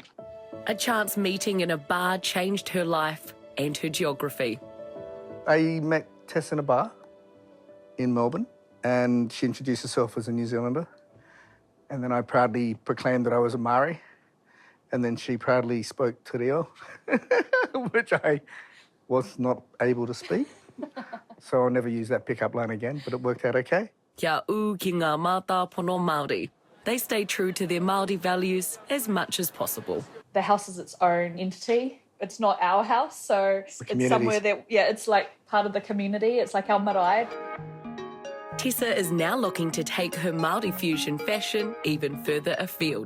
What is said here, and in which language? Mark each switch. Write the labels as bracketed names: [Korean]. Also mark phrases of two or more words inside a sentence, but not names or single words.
[English] A chance meeting in a bar changed her life and her geography. I met Tess in a bar in Melbourne, and she introduced herself as a New Zealander. And then I proudly proclaimed that I was a Māori. And then she proudly spoke te reo, which I was not able to speak. So I'll never use that pickup line again, but it worked out okay. [Māori] Kia ū ki ngā mātā pono Māori. [English] They stay true to their Māori values as much as possible. The house is its own entity. It's not our house, so it's somewhere that, it's like part of the community. It's like our marae. Tessa is now looking to take her Māori fusion fashion even further afield.